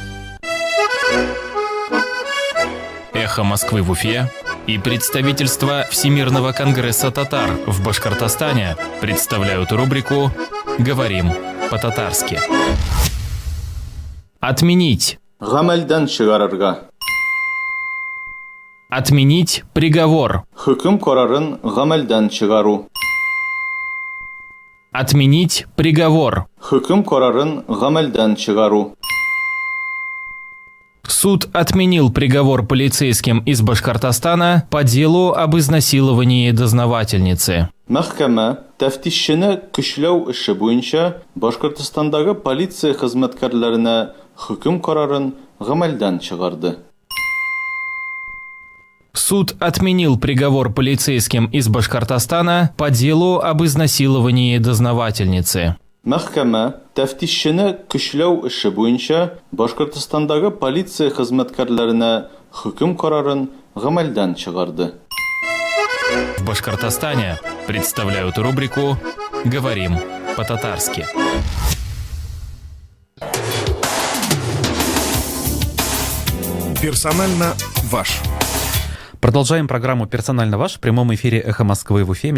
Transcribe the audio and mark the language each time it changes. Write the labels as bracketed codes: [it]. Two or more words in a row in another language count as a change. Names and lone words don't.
[ru] «Эхо Москвы» в Уфе и представительство Всемирного конгресса татар в Башкортостане представляют рубрику «Говорим по-татарски». Отменить. [tt] Гамальдан чыгарырга. [ru] Отменить приговор. [tt] Хөкем карарын гамальдан чыгару. [ru] Отменить приговор. [tt] Хөкем карарын гамальдан чыгару. [ru] Суд отменил приговор полицейским из Башкортостана по делу об изнасиловании дознавательницы. [tt] Мәхкәмә тәфтишчене көчләү эше буенча Башкортостандагы полиция хезмәткәрләренә хөкем карарын гамәлдән чыгарды. [ru] Суд отменил приговор полицейским из Башкортостана по делу об изнасиловании дознавательницы. [tt] Мәхкәмә тәфтишчене көчләү эше буенча Башкортостандагы полиция хезмәткәрләренә хөкем карарын гамәлдән чыгарды. [ru] В Башкортостане представляют рубрику «Говорим по-татарски». Персонально ваш. Продолжаем программу «Персонально ваш» в прямом эфире «Эхо Москвы» в Уфе.